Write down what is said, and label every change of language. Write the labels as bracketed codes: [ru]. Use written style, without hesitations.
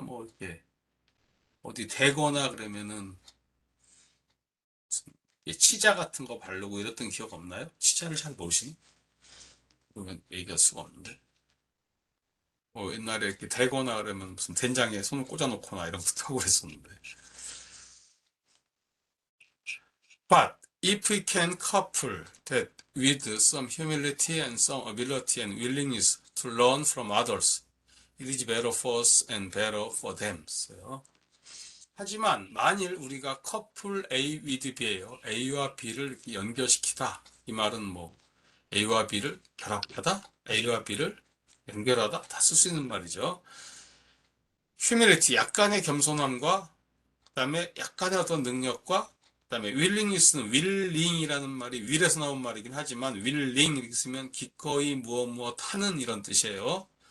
[ko] 뭐 이렇게 어디 대거나 그러면은 무슨 치자 같은 거 바르고 이랬던 기억 없나요? 치자를 잘 모르시니? 그러면 얘기할 수가 없는데. 뭐 옛날에 이렇게 대거나 그러면 무슨 된장에 손을 꽂아놓거나 이런 것도 하고 그랬었는데. [en] But if we can couple that with some humility and some ability and willingness to learn from others, it is better for us and better for them. [ko] 하지만 만일 우리가 커플 A with B예요. A와 B를 연결시키다. 이 말은 뭐 A와 B를 결합하다, A와 B를 연결하다 다 쓸 수 있는 말이죠. humility, 약간의 겸손함과 그다음에 약간의 어떤 능력과 그다음에 willingness는 willing이라는 말이 will에서 나온 말이긴 하지만 willing 이렇게 쓰면 기꺼이 무엇 하는 이런 뜻이에요.